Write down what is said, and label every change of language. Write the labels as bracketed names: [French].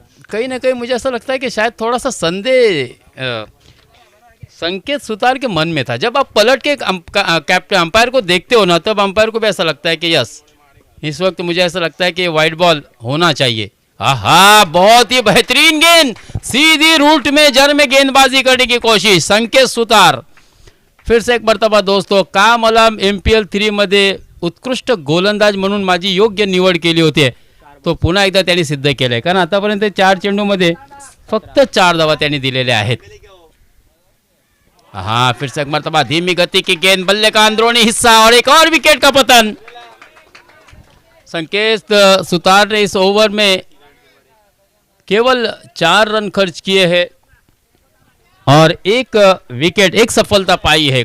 [Hindi] कहीं ना कहीं मुझे ऐसा लगता है कि शायद थोड़ा सा संदेह संकेत सुतार के मन में था. जब आप पलट के कैप्टन अंपायर को देखते हो ना, तब अंपायर को भी ऐसा लगता है कि यस इस वक्त मुझे ऐसा लगता है कि वाइड बॉल होना चाहिए. आहा बहुत ही बेहतरीन गेंद, सीधी रूट में जर में गेंदबाजी करने की कोशिश संकेत सुतार. फिर से एक मर्तबा दोस्तों [Marathi] काम अलाम MPL 3 मध्ये उत्कृष्ट गोलंदाज म्हणून माझी योग्य निवड केली होती, तो पुन्हा एकदा त्यांनी सिद्ध केलंय. कारण आतापर्यंत 4 चेंडूमध्ये फक्त 4 धावा त्यांनी दिलेल्या आहेत. [Hindi] हाँ फिर से एक मर्तबा धीमी गति की गेंद, बल्ले का अंदरूनी हिस्सा और एक और विकेट का पतन. संकेत सुतार ने इस ओवर में केवल 4 रन खर्च किए हैं और 1 विकेट, 1 सफलता पाई है.